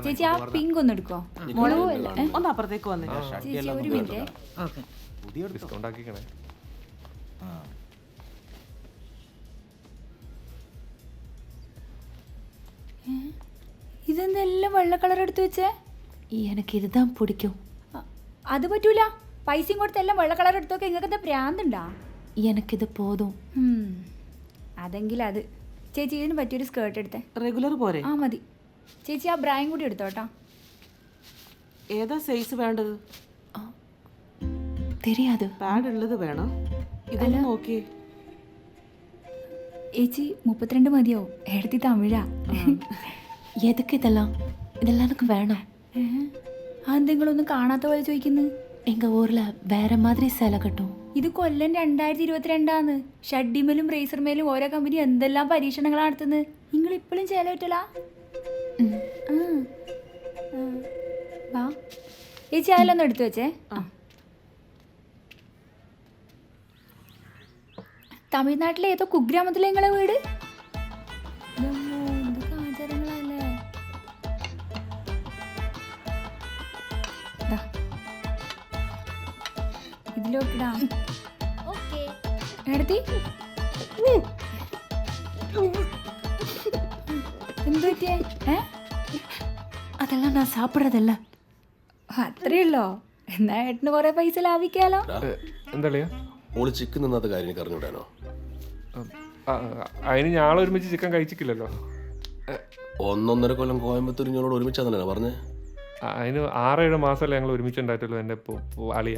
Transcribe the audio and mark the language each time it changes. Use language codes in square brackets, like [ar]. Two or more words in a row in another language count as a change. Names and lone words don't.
[ml] ചേച്ചി ആ പിങ്ക് ഒന്ന് എടുക്കോ? മുളക് പോലെ. ഒന്ന് അപ്പുറത്തേക്ക് വന്നേ. ചേച്ചി ഒരു മിനിറ്റ്. ഓക്കെ. പുതിയ എടുത്തോ? ഡിസ്കൗണ്ട് ആക്കിക്കണേ. ആ. ഇതെന്തെല്ലാം വെള്ള കളർ എടുത്തു വെച്ചേ? [ta] எனக்கு இதுதான் பிடிக்கும். [ml] അത് പറ്റൂല. പൈസയും കൊടുത്ത് എല്ലാം വെള്ള കളർ എടുത്തൊക്കെ നിങ്ങൾക്ക് എന്താ പ്രാന്തുണ്ടാ? [ta] எனக்கு இது போதும். [ml] അതെങ്കിൽ അത്. ചേച്ചി ഇതിന് പറ്റിയൊരു സ്കേർട്ട് എടുത്തേ. റെഗുലർ പോരെ? ആ മതി. ചേച്ചി ആ ബ്രായും കൂടി എടുത്തോട്ടാ. ഏതാ സൈസ് വേണ്ടത്? [ta] தெரியாது. [ml] പാഡ് ഉള്ളത് വേണം. ഇതൊന്ന് നോക്കിയേ. ചേച്ചി 32 മതിയോ? എടുത്തി തമിഴാ. [ta] எதுக்கு இதெல்லாம்? இதெல்லாம் எனக்கு வேணாம். [ml] അതെന്തെങ്കിലൊന്നും കാണാത്ത പോലെ ചോദിക്കുന്നു. [ta] எங்க ஊர்ல வேற மாதிரி சேலை கட்டும். [ml] ഇത് കൊല്ലം 2022 ഷഡ്ഡിമേലും റേസർമേലും ഓരോ കമ്പനി എന്തെല്ലാം പരീക്ഷണങ്ങളാണ് നടത്തുന്നത്. നിങ്ങൾ ഇപ്പോഴും ചേല പറ്റലാ? വാ ചേച്ചി അതിലൊന്നും എടുത്തു വെച്ചേ. തമിഴ്നാട്ടിലെ ഏതോ കുഗ്രാമത്തിലെ നിങ്ങളെ വീട്. എന്തൊക്കെ ആചാരങ്ങളല്ലേ. ഇതിലോട്ടിടാ. എടുത്തി എന്ത് പറ്റിയേ? [ta] அதெல்லாம் நான் சாப்பிட்றதில்ல. [ml] അത്രയുള്ളോ? എന്നാ ഏട്ടന് കുറെ പൈസ ലാഭിക്കാലോ. എന്താ ഓള് ചിക്കൻ നിന്നാത്ത കാര്യം എനിക്ക് അറിഞ്ഞുവിടാനോ? അതിന് ഞാളൊരുമിച്ച് ചിക്കൻ കഴിച്ചിട്ടില്ലല്ലോ. 1.5 കൊല്ലം കോയമ്പത്തൂർ ഞങ്ങളോട് ഒരുമിച്ചാന്നല്ലേ പറഞ്ഞേ? അതിന് 6-7 മാസമല്ലേ ഞങ്ങൾ ഒരുമിച്ചുണ്ടായിട്ടുള്ളൂ എൻ്റെ അളിയ.